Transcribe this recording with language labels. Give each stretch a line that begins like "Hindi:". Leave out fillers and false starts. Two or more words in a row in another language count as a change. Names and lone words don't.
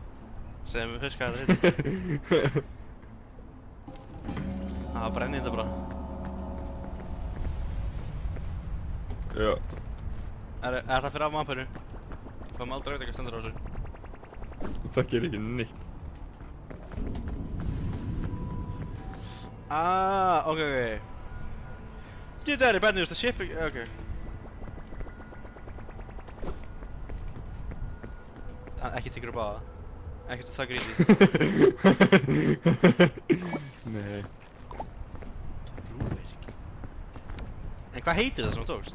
Icelandic: Segðu mér fyrst hvað það heitir. Það brennir þetta bara. Já. Er það fyrir af mappinu? Fáum aldrei að vita hvað stendur á þessu. Það gerir ekki neitt. Ok.
English: Dude, that is bad news, the ship...
Icelandic: Okay. Ekki tekur upp á það. Ekkert það greedy. Nei. En hvað heitir það sem þú tókst?